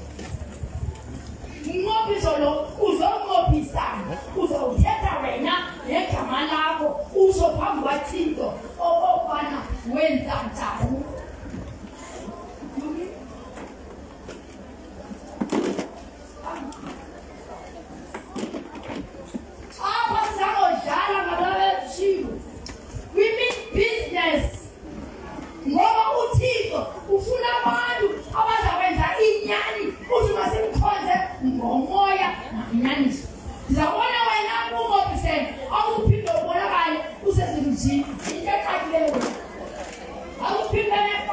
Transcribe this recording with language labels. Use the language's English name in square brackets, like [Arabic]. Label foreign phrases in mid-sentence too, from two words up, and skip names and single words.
[Xhosa] Umnqophiso lo uzonqophisana, uzawuthetha wena negama lakho, usho phambi kwaThixo okokubana wenza njani. Apha sizangodlala ngababethiwe, [English] we mean business. [Xhosa] Ngoba uThixo ufuna abantu abazakwenza inyani, uthi masimkhonze ngomoya nanyaniso. Ndizabona wena unqophisene, awuphinde ubonakale usezimjini. Into ecacileyo, awuphinde